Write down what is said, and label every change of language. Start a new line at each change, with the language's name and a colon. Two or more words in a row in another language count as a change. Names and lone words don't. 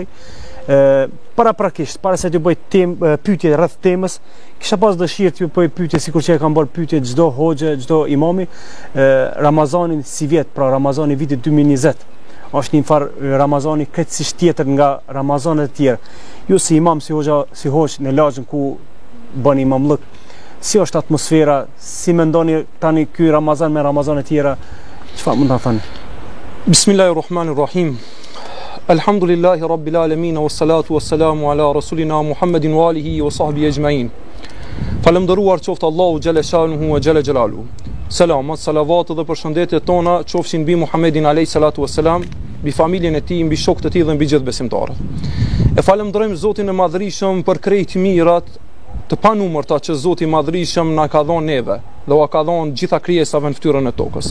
Albanian: Paraprakisht, para se t'ju bëj pyetje rreth temës, kisha pas dëshirë t'ju bëj pyetje sikur që e kanë bërë pyetje çdo hoxhë, çdo imami, Ramazanin si vjet, pra Ramazani vitit 2020. Është një farë Ramazani krejtësisht tjetër nga Ramazanet e tjera. Ju si imam, si hoxh në lagjën ku bëni imamllëk, si është atmosfera, si mendoni tani ky Ramazan me Ramazanet e tjera, çfarë mund ta thoni?
Arabic: بسم الله الرحمن الرحيم. الحمد لله رب العالمين والصلاة والسلام على رسولنا محمد وآله وصحبه أجمعين.
Albanian: Falëndëruar qoftë Allahu
Arabic: جل شأنه وجل جلاله.
Albanian: Selamat, salavat dhe përshëndetjet tona qofshin mbi Muhammedin
Arabic: عليه الصلاة والسلام,
Albanian: mbi familjen e tij, mbi shokët e tij dhe mbi gjithë besimtarët. E falenderojmë Zotin e Madhërisëm për krejt mirat të panumërta që Zoti i Madhërisëm na ka dhënë neve dhe u ka dhënë gjitha krijesave në fytyrën e tokës.